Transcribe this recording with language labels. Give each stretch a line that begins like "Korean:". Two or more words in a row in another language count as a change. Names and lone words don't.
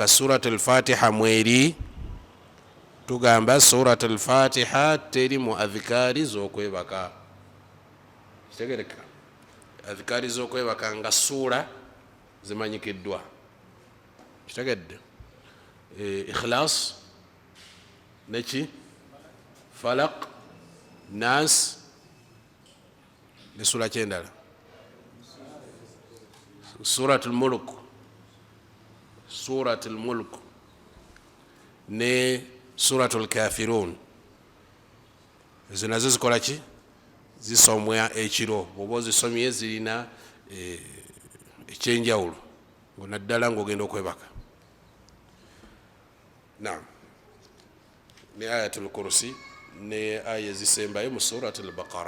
Ganda: surat al-fatiha mweri tugamba surat al-fatiha teri mu adhikaari z'okwebaka kitegereka adhikaari z'okwebaka nga suura zimanyikiddwa kitegedde ikhlas neki falaq nas ne sura kyendala suratul mulk ne suratul kafirun ezo nazo zikola ki zisomwa ekiro bwoba ozisomye zirina ekyenjawulo naddala ng'ogenda okwebaka naam ne ayatul kursi ne aya zisembayo mu surat al-Baqara.